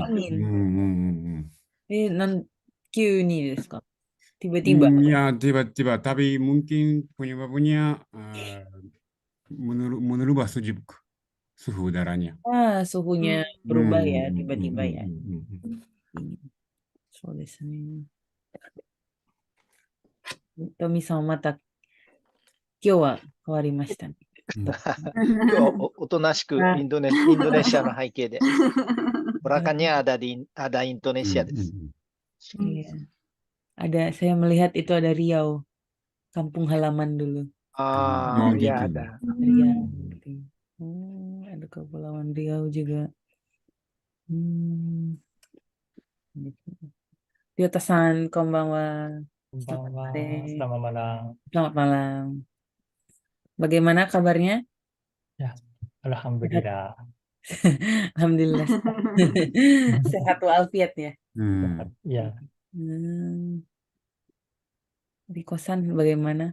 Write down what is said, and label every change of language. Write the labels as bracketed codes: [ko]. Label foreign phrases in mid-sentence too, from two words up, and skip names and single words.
[id] angin. Non Q ini [ja] ですか? [id] Tiba-tiba. Ya, tiba-tiba. Tapi mungkin penyebabnya menurut suhu udaranya. Suhunya berubah ya tiba-tiba ya. Dingin. [ja] そうですね。Tomi-san また今日は変わりましたね。今日はおとなしくインドネシアの背景で。 [id] Belakangnya ada Indonesia [ja] です。 [id] Iya. Saya melihat itu ada Riau, kampung halaman dulu. Ah, gitu. ya ada. Riau. Ada Kepulauan Riau juga. [ja] Ryota-san, konbanwa. [id] Selamat malam. Selamat malam. Bagaimana kabarnya? Ya, alhamdulillah. Alhamdulillah. Sehat walafiat ya. Ya, Di kosan bagaimana?